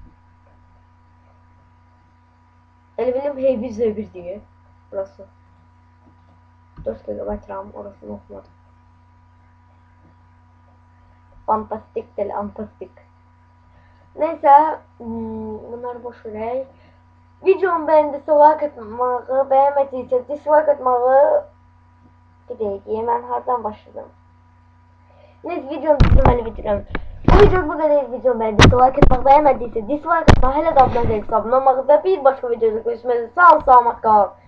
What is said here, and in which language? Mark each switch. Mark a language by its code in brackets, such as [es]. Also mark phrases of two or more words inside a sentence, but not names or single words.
[az] Elə bilim H1Z1 diye. Burası. [tr] 4 GB RAM orasını okumadım. Fantastik değil, antastik. [az] Neyse, bunları boş verək. [tr] Videomu beğendiyse like atmağı, beğenmediyse dislike atmağı. [az] Bir dəqiqə, mən hardan başladım? Neyse, videomu düzəlməli bitirəm. [tr] Bu video bu kadar. Videomu beğendiyse like atmağı, beğenmediyse dislike atmağı, [az] hələ də abunə olmağı və bir başqa videoda görüşmək üzrə. Sağ ol, salamat qal.